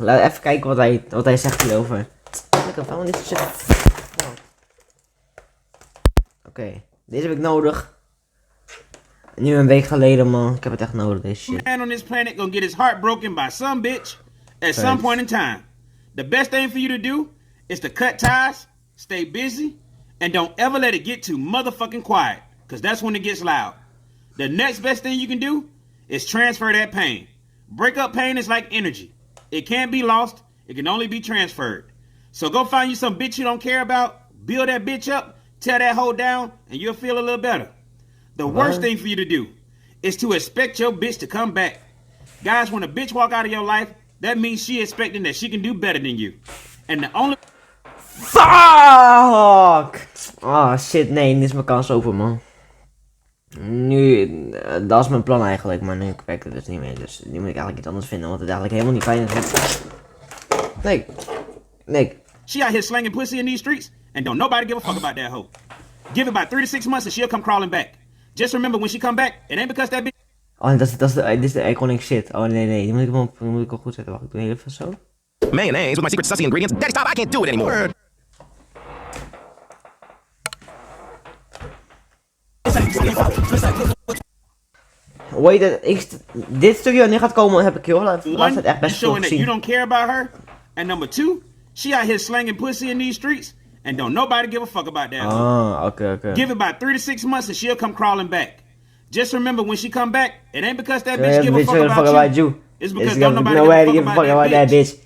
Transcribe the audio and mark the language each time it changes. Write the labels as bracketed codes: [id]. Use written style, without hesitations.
[nl] Laat even kijken wat hij zegt hierover. Lekker, waarom dit shit? Oké, deze heb ik nodig. Nu een week geleden, man. Ik heb het echt nodig, deze shit. [en] Man on this planet gonna get his heart broken by some bitch at some point in time. The best thing for you to do is to cut ties, stay busy, and don't ever let it get too motherfucking quiet, because that's when it gets loud. The next best thing you can do is transfer that pain. Break up pain is like energy. It can't be lost. It can only be transferred. So go find you some bitch you don't care about, build that bitch up, Tear that hoe down and you'll feel a little better. The worst thing for you to do is to expect your bitch to come back. Guys, when a bitch walk out of your life, that means she expecting that she can do better than you. And the only... [nl] Fuck! Ah, shit, nee, nu is mijn kans over, man. Nu, dat is mijn plan eigenlijk, maar nu werkt het dus niet meer. Dus nu moet ik eigenlijk iets anders vinden, want het eigenlijk helemaal niet fijn is. Nick. [en] She out here slanging pussy in these streets, and don't nobody give a fuck about that hoe. Give it about 3 to 6 months and she'll come crawling back. Just remember, when she come back, it ain't because that bitch... [nl] Oh, dit is de iconic shit. Oh, nee, die moet ik wel goed zetten. Wacht, ik doe heel even zo. [en] Mayonnaise with my secret sussy ingredients. Daddy, stop, I can't do it anymore. [nl] Wait, dit stukje wat nu gaat komen, heb ik heel laat het echt best veel [en] showing that you don't care about her. And number 2, she out here slanging pussy in these streets, and don't nobody give a fuck about that. [nl] Ah, oké. [en] Give it about 3 to 6 months and she'll come crawling back. Just remember, when she come back, it ain't because that bitch give a fuck about you. It's because don't nobody give a fuck about that bitch.